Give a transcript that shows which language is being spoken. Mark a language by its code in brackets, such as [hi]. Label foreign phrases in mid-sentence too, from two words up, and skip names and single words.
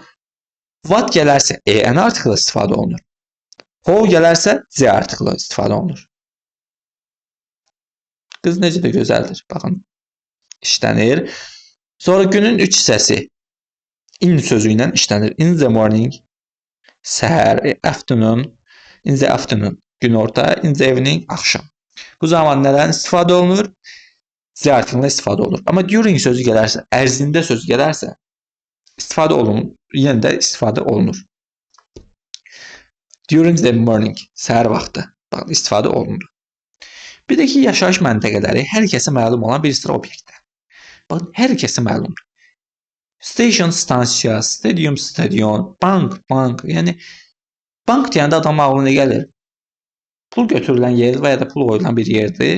[az] What gələrsə EN artikli istifadə olunur. How gələrsə Z artikli istifadə olunur. Qız necə də gözəldir. Baxın, işlənir. Sonra günün 3 hissəsi in sözü ilə işlənir. [en] In the morning, səhər, afternoon, in the afternoon, günorta, in the evening, [az] axşam. Bu zaman nədən istifadə olunur? Z artiklinə istifadə olunur. Amma during sözü gələrsə, ərzində sözü gələrsə, istifadə olunur, yenə də istifadə olunur. [en] During the morning, [az] səhər vaxtı, baxın, istifadə olunur. Bir də ki, yaşayış məntəqələri hər kəsə məlum olan bir sıra obyektlər. Baxın, hər kəsə məlumdur. Station, stansiya, stadium, stadion, bank, bank. Yəni, bank deyəndə adam ağlına gəlir. Pul götürülən yer və ya da pul qoyulan bir yerdir.